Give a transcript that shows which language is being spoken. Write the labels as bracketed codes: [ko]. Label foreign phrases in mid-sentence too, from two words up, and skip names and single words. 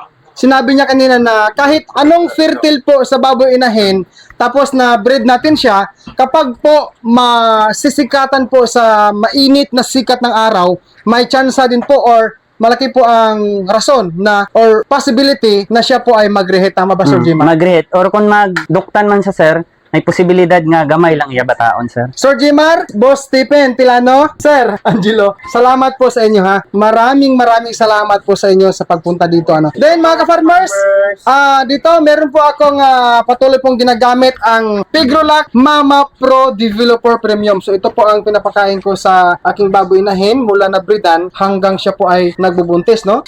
[tl] Sinabi niya kanina na kahit anong fertile po sa baboy inahin, tapos na breed natin siya, kapag po masisikatan po sa mainit na sikat ng araw, may chance din po or malaki po ang rason na or possibility na siya po ay mag-rehet. Tama ba, Sir Jmar? Mag-rehet. [hil] Or kung magduktan man siya, sir, may posibilidad nga gamay lang iya bataon, sir. [tl] Sir Jmar, Boss Stephen Tilano, Sir Angelo, salamat po sa inyo ha. Maraming salamat po sa inyo sa pagpunta dito Then mga ka-farmers, dito meron po akong patuloy pong ginagamit ang Pigrolac Mama Pro Developer Premium. So ito po ang pinapakain ko sa aking baboy inahin mula na breedan hanggang siya po ay nagbubuntis, no?